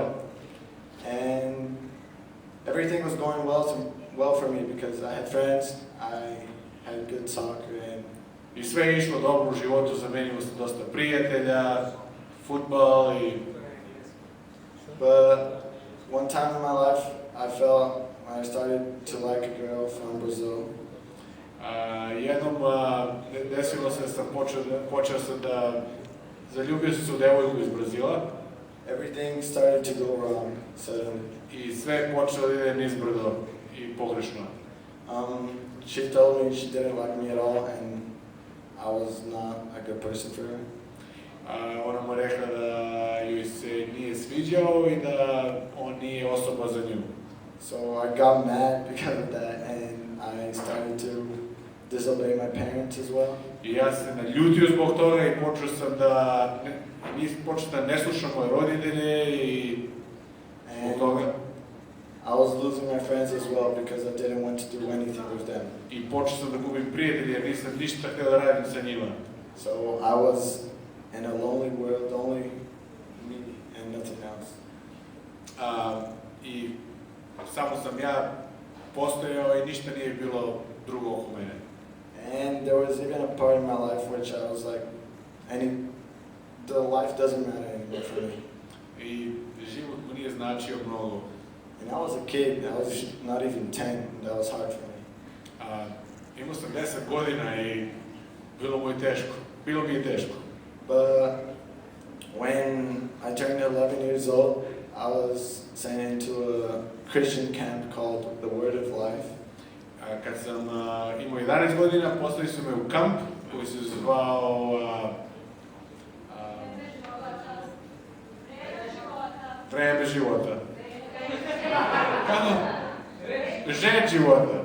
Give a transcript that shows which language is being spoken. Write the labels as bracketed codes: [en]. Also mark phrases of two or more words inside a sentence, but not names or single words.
[en] And everything was going well for me because I had friends, I had good soccer, and [sr] I sve je išlo dobro u životu, za mene imao sam dosta prijatelja, fudbal i... [en] But one time in my life, I felt when I started to like a girl from Brazil. [sr] Jednom desilo se da sam počeo sam da zaljubio sam se u devojku iz Brazila. [en] Everything started to go wrong suddenly. [sr] I sve je počelo da ide nizbrdo i pogrešno. [en] She told me she didn't like me at all, and I was not a good person for her. [sr] Ona mu je rekla da joj se nije sviđao i da on nije osoba za nju. [en] So I got mad because of that, and I started to disobey my parents as well. [sr] I ja sam se naljutio zbog toga i počeo sam da ne slušam moje roditelje i zbog toga. [en] I was losing my friends as well because I didn't want to do anything with them. [sr] I počeo sam da gubim prijatelje jer nisam ništa htio da radim sa njima. [en] So I was in a lonely world, only me and nothing else. [sr] I samo sam ja postojao i ništa nije bilo drugo oko mene. [en] And there was even a part in my life which I was like, the life doesn't matter anymore for me. [sr] I život mu nije značio mnogo. [en] And I was a kid, I was not even 10, that was hard for me. [sr] Imao sam 10 godina i bilo mi je teško. [en] But when I turned 11 years old, I was sent into a Christian camp called the Word of Life. [sr] Kad sam imao 11 godina, poslali su me u kamp koji se zvao Vreme života. Kako? Žet života.